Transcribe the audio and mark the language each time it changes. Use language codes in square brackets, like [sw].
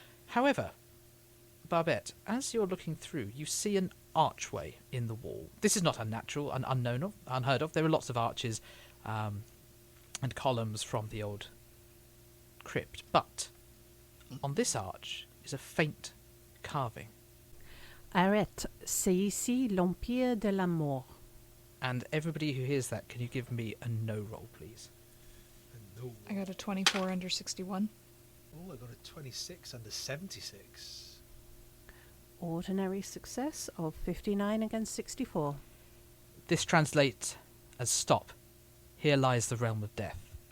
[en] However, Barbette, as you're looking through, you see an archway in the wall. This is not unnatural and unheard of. There are lots of arches and columns from the old crypt, but on this arch is a faint carving. [fr] Arrête, c'est ici l'Empire de la Mort. [en] And everybody who hears that, can you give me a no roll, please? No. I got a 24 under 61. Oh, I got a 26 under 76. Ordinary success of 59 against 64. This translates as stop. Here lies the realm of death.